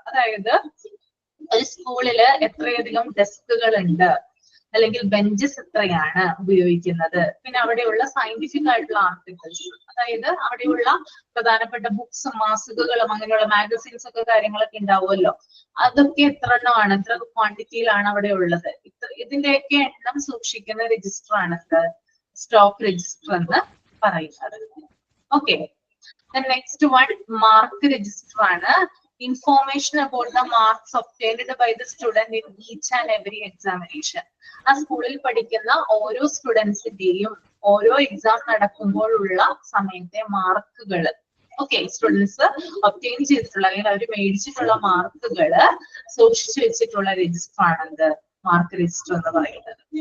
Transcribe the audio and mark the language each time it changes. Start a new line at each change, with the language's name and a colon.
Malayalam: അതായത് ഒരു സ്കൂളില് എത്രയധികം ഡെസ്കുകൾ ഉണ്ട്, അല്ലെങ്കിൽ ബെഞ്ചസ് എത്രയാണ് ഉപയോഗിക്കുന്നത്, പിന്നെ അവിടെയുള്ള സയന്റിഫിക് ആയിട്ടുള്ള ആർട്ടിക്കിൾസ്, അതായത് അവിടെയുള്ള പ്രധാനപ്പെട്ട ബുക്സും മാസികകളും അങ്ങനെയുള്ള മാഗസിൻസ് ഒക്കെ കാര്യങ്ങളൊക്കെ ഉണ്ടാവുമല്ലോ, അതൊക്കെ എത്ര എണ്ണമാണ്, എത്ര ക്വാണ്ടിറ്റിയിലാണ് അവിടെ ഉള്ളത്, ഇതിന്റെയൊക്കെ എണ്ണം സൂക്ഷിക്കുന്ന രജിസ്റ്റർ ആണ് സ്റ്റോക്ക് രജിസ്റ്റർ എന്ന് പറയുന്നത്. Okay, next one mark register ആണ്.
English: information about the marks obtained by the student in each and every examination.
Malayalam: ആ സ്കൂളിൽ പഠിക്കുന്ന ഓരോ സ്റ്റുഡൻസിന്റെയും ഓരോ എക്സാം നടക്കുമ്പോഴുള്ള സമയത്തെ മാർക്കുകൾ, ഓക്കെ, സ്റ്റുഡൻസ് ഒബ്റ്റെയിൻ ചെയ്തിട്ടുള്ള അല്ലെങ്കിൽ അവർ മേടിച്ചിട്ടുള്ള മാർക്കുകൾ സൂക്ഷിച്ചു വെച്ചിട്ടുള്ള രജിസ്റ്റർ ആണത് മാർക്ക് രജിസ്റ്റർ എന്ന് പറയുന്നത്.